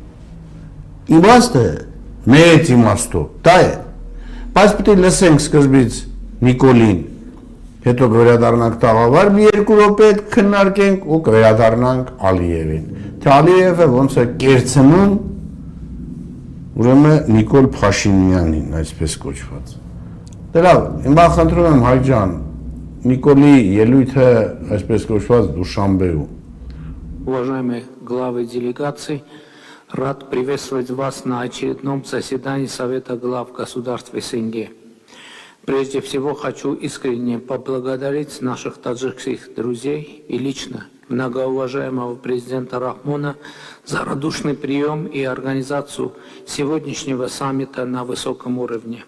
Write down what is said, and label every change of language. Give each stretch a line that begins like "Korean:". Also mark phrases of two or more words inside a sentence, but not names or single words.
Armenian: Իմաստը մեծ իմաստով, դա է։ Բայց պետք է լսենք սկզբից Նիկոլին, հետո վերադառնանք տաղավար, մի 2 րոպե քննարկենք ու վերադառնանք Ալիևին։ Թե Ալիևը ոնց է կերցնում, ուրեմն Նիկոլ Փաշինյանին, այսպես կոչված։ Դե լավ, հիմա խնդրում եմ Հայկ ջան, Նիկոլի ելույթը, այսպես кոչված Դուշանբեում։
Russian: Уважаемые главы делегаций, рад приветствовать вас на очередном заседании Совета глав государств СНГ. Прежде всего хочу искренне поблагодарить наших таджикских друзей и лично многоуважаемого президента Рахмона за радушный прием и организацию сегодняшнего саммита на высоком уровне.